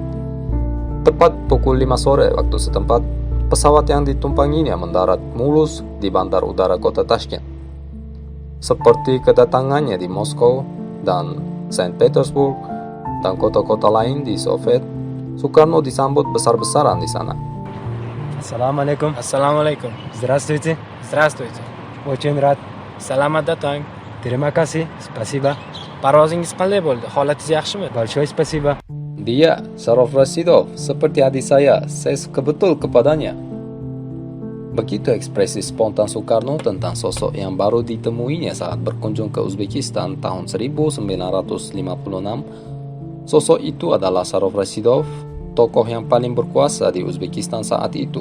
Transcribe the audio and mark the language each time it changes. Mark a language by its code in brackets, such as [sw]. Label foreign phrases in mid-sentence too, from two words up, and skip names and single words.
[id] Tepat pukul 5 sore waktu setempat, pesawat yang ditumpanginya mendarat mulus di bandar udara kota Tashkent. Seperti kedatangannya di Moskow dan Saint Petersburg dan kota-kota lain di Soviet, Soekarno disambut besar-besaran di sana. Assalamualaikum. Assalamualaikum. [ru] Здравствуйте. Здравствуйте. Очень рад. [id] Selamat datang. Terima kasih. Spasiba. [uz] Parvozingiz qanday bo'ldi? Holatingiz yaxshimi? [ru] Большое спасибо. [id] Dia, Sharof Rasidov, seperti adik saya suka betul kepadanya. Begitu ekspresi spontan Soekarno tentang sosok yang baru ditemuinya saat berkunjung ke Uzbekistan tahun 1956. Sosok itu adalah Sharof Rasidov, tokoh yang paling berkuasa di Uzbekistan saat itu.